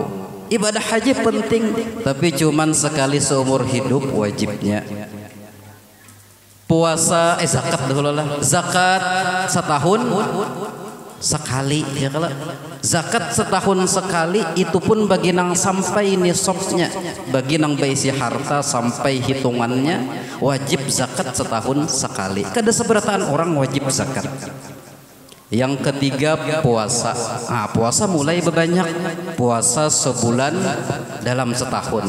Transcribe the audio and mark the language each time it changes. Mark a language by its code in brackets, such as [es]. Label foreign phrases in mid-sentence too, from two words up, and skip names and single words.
[id] Ibadah haji penting, tapi cuman sekali seumur hidup wajibnya. Puasa, zakat dulu lah. Zakat setahun sekali ya. [bjn] Kalau zakat setahun sekali itu pun bagi nang sampai nisabnya, bagi nang baisi harta sampai hitungannya wajib zakat setahun sekali. Kada seberataan orang wajib zakat. [id] Yang ketiga puasa. Nah, puasa mulai berbanyak. Puasa sebulan dalam setahun.